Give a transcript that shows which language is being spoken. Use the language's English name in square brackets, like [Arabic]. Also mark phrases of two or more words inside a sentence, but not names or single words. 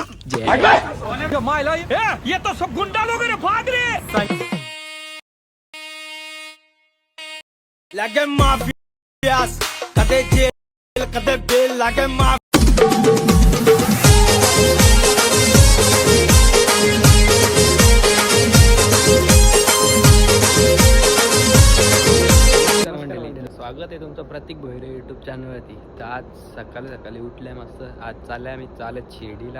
[Hindi] मायला ये तो सब गुंडा लोग रे, भाग रे. लागे माफियास कदे जेल कदे बेल लागे [Marathi] स्वागत आहे तुमचं प्रतीक भोईरे यूट्यूब चॅनलवरती. तर आज सकाळी सकाळी उठल्या मस्त. आज चालले आम्ही चालत शिर्डीला.